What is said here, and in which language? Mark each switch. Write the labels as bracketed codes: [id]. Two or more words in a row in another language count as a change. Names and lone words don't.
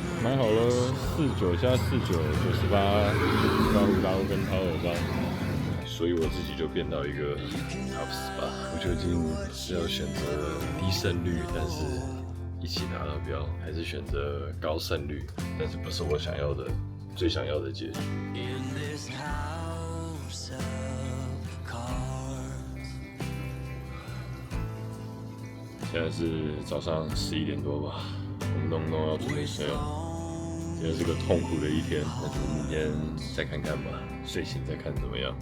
[zh] 買好了49加49，98刮鬍刀跟掏耳棒，所以我自己就變到一個 top 10吧。我究竟是要選擇低勝率，但是一起拿到標，還是選擇高勝率，但是不是我想要的？最想要的結局。現在是早上11點多吧，我們弄要準備睡了。今天是個痛苦的一天，那就明天再看看吧，睡醒再看怎麼樣。